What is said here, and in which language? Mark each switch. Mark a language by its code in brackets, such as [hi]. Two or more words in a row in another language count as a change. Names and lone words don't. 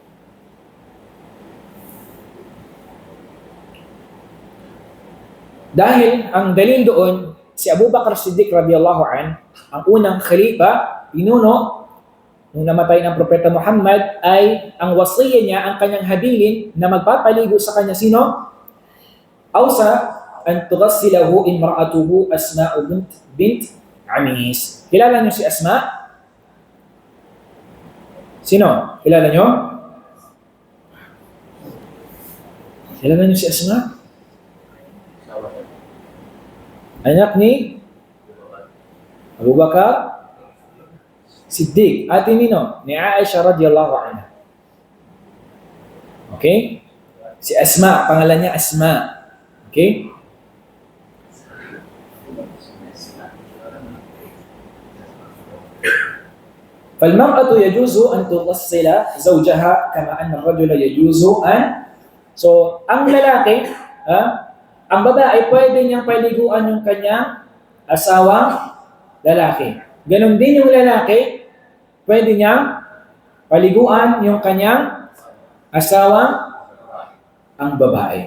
[tl] Dahil ang dalil doon, si Abu Bakr Siddiq [ar] رضي الله عن, [tl] ang unang khalifa, pinuno, nung namatay ng Propeta Muhammad, ay ang wasiya niya, ang kanyang habilin na magpapaligo sa kanya sino? [ar] أوصى أن تغسله امرأته أسماء بنت عميس. [tl] Kilala niyo si Asma? Sino? Kilala niyo? Kilala niyo si Asma? Anak ni Abu Bakar Siddiq. Ate nino? Ni Aisha [ar] رضي الله عنها. [tl] Okay? Si Asma, pangalan niya Asma. Okay? [ar] فالمرأة يجوز أن تغسل زوجها كما أن الرجل يجوز أن. [tl] So, ang lalaki, ang babae, pwede niyang paliguan yung kanyang asawang lalaki. Ganon din yung lalaki, pwede niyang paliguan yung kanyang asawang ang babae.